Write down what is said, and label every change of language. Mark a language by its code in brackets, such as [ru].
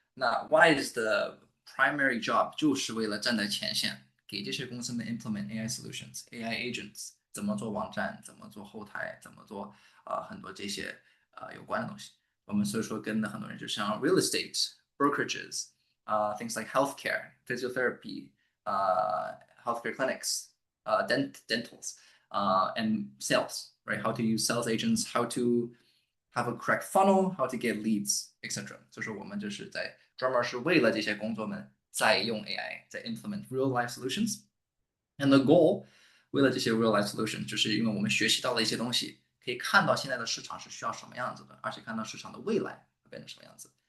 [zh] 那 Wise 的 primary job 就是为了站在前线，给这些公司们 implement AI solutions、AI agents，怎么做网站，怎么做后台，怎么做很多这些有关的东西。我们所以说跟的很多人就像 real estate、brokerages，things like healthcare、physiotherapy、healthcare clinics、dentals。 [en] and sales, right? How to use sales agents, how to have a correct funnel, how to get leads, etc. [zh] 就是我们就是在专门是为了这些工作们在用 AI，在 [en] implement real life solutions. And the goal， [zh] 为了这些 real life solution， 就是因为我们学习到了一些东西，可以看到现在的市场是需要什么样子的，而且看到市场的未来会变成什么样子。